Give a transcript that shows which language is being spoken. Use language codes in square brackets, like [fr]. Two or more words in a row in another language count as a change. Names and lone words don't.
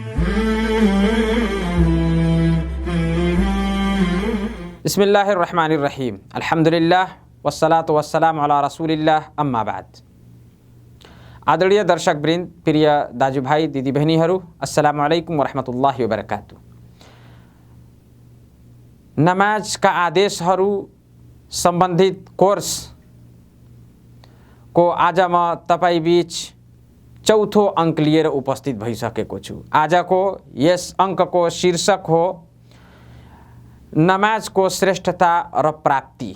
[ar] بسم الله الرحمن الرحيم الحمد لله والصلاة والسلام على رسول الله أما بعد. [ne] आदरणीय दर्शकवृन्द, प्रिय दाजुभाइ दिदीबहिनीहरू, [ar] السلام عليكم ورحمة الله وبركاته. [ne] नमाजका आदेशहरू सम्बन्धित कोर्सको आज म तपाईँ बीच चौथो अङ्क लिएर उपस्थित भइसकेको छु। आजको यस अङ्कको शीर्षक हो नमाजको श्रेष्ठता र प्राप्ति।